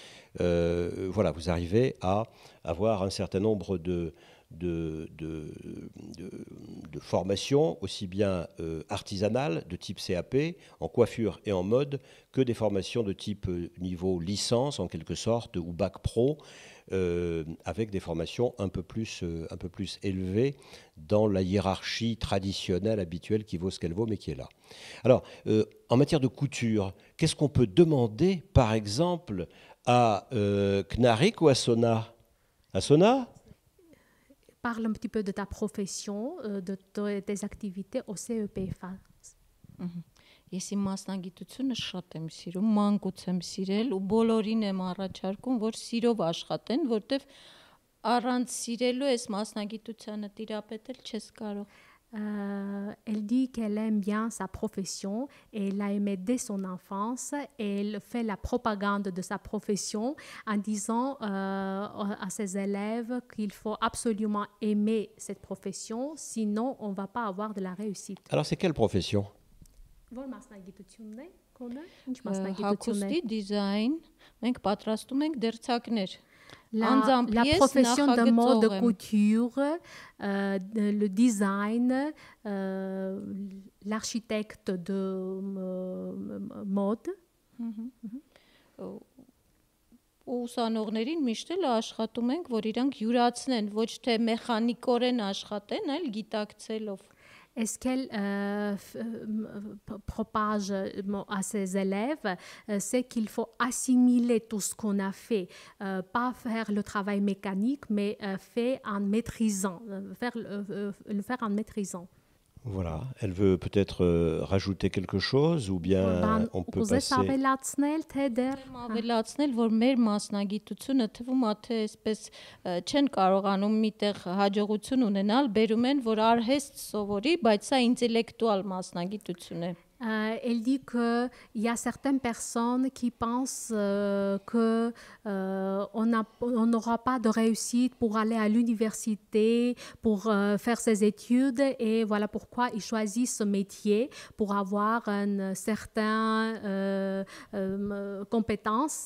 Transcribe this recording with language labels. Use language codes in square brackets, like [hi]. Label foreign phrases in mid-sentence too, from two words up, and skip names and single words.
[fr] Voilà, vous arrivez à avoir un certain nombre de formations, aussi bien artisanales, de type CAP, en coiffure et en mode, que des formations de type niveau licence, en quelque sorte, ou bac pro, avec des formations un peu plus élevées dans la hiérarchie traditionnelle, habituelle, qui vaut ce qu'elle vaut, mais qui est là. Alors, en matière de couture, qu'est-ce qu'on peut demander, par exemple, à Knarik ou à Sona? À Sona? Parle un petit peu de ta profession, de tes activités au CEPFA. [hy] Ես իմ մասնագիտությունը շատ եմ սիրում, մանկուց եմ սիրել ու բոլորին եմ առաջարկում, որ սիրով աշխատեն, որտեվ առանց սիրելու այս մասնագիտությանը տիրապետել չես կարող։ [fr] Elle dit qu'elle aime bien sa profession et elle a aimé dès son enfance et elle fait la propagande de sa profession en disant à ses élèves qu'il faut absolument aimer cette profession, sinon on ne va pas avoir de la réussite. Alors c'est quelle profession? [hy] Հագուստի դիզայն, մենք պատրաստում ենք դերձակներ։ [fr] La profession de mode, de couture, le design, l'architecte de mode. [hy] Ուսանողներին միշտ էլ աշխատում ենք, որ իրանք յուրացնեն, ոչ թե մեխանիկորեն աշխատեն, այլ գիտակցելով։ [fr] Est-ce qu'elle propage à ses élèves, c'est qu'il faut assimiler tout ce qu'on a fait, pas faire le travail mécanique, mais faire en maîtrisant, le faire en maîtrisant. Voilà, elle veut peut-être rajouter quelque chose ou bien on peut passer... [hy] Ավելացնել, որ մեր մասնագիտությունը թվում է թե այսպես չեն կարողանում միտեղ հաջողություն ունենալ, բերում են, որ արհեստ սովորի, բայց սա ինտելեկտուալ մասնագիտություն է։ [fr] Elle dit qu'il y a certaines personnes qui pensent qu'on n'aura pas de réussite pour aller à l'université, pour faire ses études, et voilà pourquoi ils choisissent ce métier pour avoir une certaine compétence.